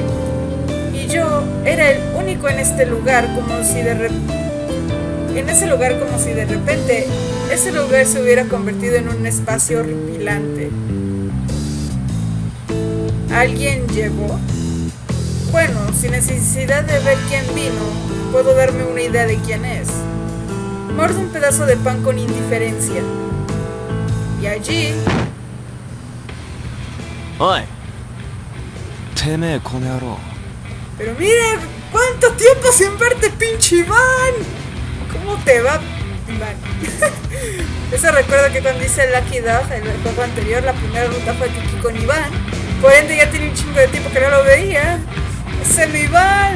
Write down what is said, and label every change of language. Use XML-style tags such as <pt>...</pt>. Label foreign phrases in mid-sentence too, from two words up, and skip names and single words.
<es>Y yo era el único en este lugar, como si de repente ese lugar se hubiera convertido en un espacio horripilante. ¿Alguien llegó? Bueno, sin necesidad de ver quién vino, puedo darme una idea de quién es. Muerdo un pedazo de pan con indiferencia. Y allí...</es> <ja>おいてめえこの野郎。</ja> <es>Pero mira, ¿cuánto tiempo sin verte, pinche Iván? ¿Cómo te va, Iván? Eso recuerda que cuando hice el Lucky Dog, el juego anterior, la primera ruta fue Kiki con Iván. Por ende ya tiene un chingo de tiempo que no lo veía. ¡Es el Iván!</es>